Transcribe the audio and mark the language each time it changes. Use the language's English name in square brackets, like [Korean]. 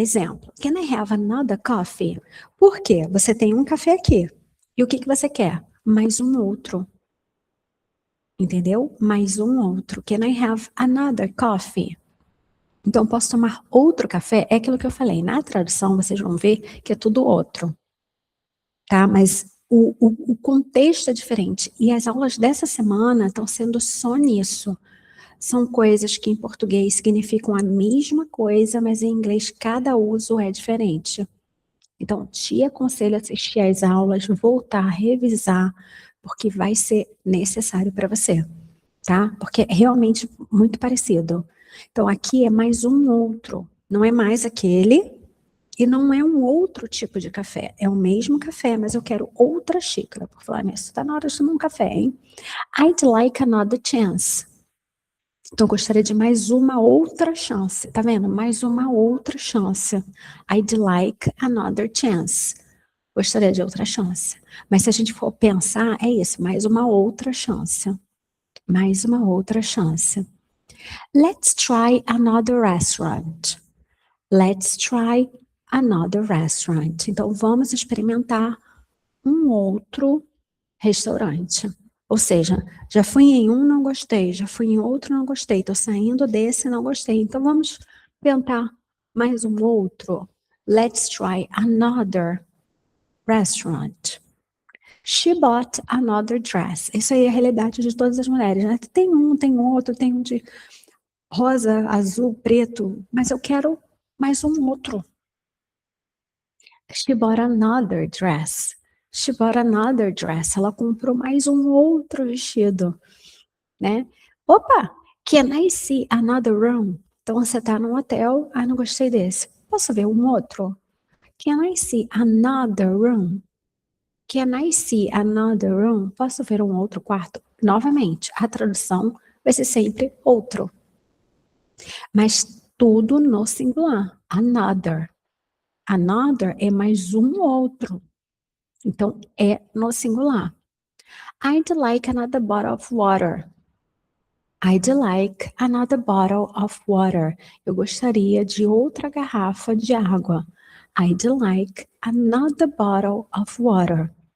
[English] Exemplo, can I have another coffee? [Portuguese] Por quê? Você tem um café aqui. E o que você quer? Mais um outro. Entendeu? Mais um outro. [English] Can I have another coffee? [Portuguese] Então, posso tomar outro café? É aquilo que eu falei. Na tradução, vocês vão ver que é tudo outro. Tá? Mas o contexto é diferente. E as aulas dessa semana estão sendo só nisso. São coisas que em português significam a mesma coisa, mas em inglês cada uso é diferente. Então, te aconselho a assistir às aulas, voltar, revisar, porque vai ser necessário para você, tá? Porque é realmente muito parecido. Então, aqui é mais um outro, não é mais aquele, e não é um outro tipo de café. É o mesmo café, mas eu quero outra xícara. Por falar nisso, tá na hora de tomar um café, hein? [English] I'd like another chance. [Portuguese] Então, eu gostaria de mais uma outra chance. Tá vendo? Mais uma outra chance. [English] I'd like another chance. [Portuguese] Gostaria de outra chance. Mas se a gente for pensar, é isso. Mais uma outra chance. Mais uma outra chance. [English] Let's try another restaurant. Let's try another restaurant. [Portuguese] Então, vamos experimentar um outro restaurante. Ou seja, já fui em um, não gostei. Já fui em outro, não gostei. Estou saindo desse, não gostei. Então, vamos tentar mais um outro. [English] Let's try another restaurant. She bought another dress. [Portuguese] Isso aí é a realidade de todas as mulheres, né? Tem um, tem outro, tem um de rosa, azul, preto. Mas eu quero mais um outro. [English] She bought another dress. She bought another dress. [Portuguese] Ela comprou mais um outro vestido, né? [English] Opa, can I see another room? [Portuguese] Então você tá num hotel, não gostei desse. Posso ver um outro? [English] Can I see another room? Can I see another room? [Portuguese] Posso ver um outro quarto? Novamente, a tradução vai ser sempre outro. Mas tudo no singular. Another. Another é mais um outro. Então, é no singular. [English] I'd like another bottle of water. I'd like another bottle of water. [Portuguese] Eu gostaria de outra garrafa de água. [English] I'd like another bottle of water.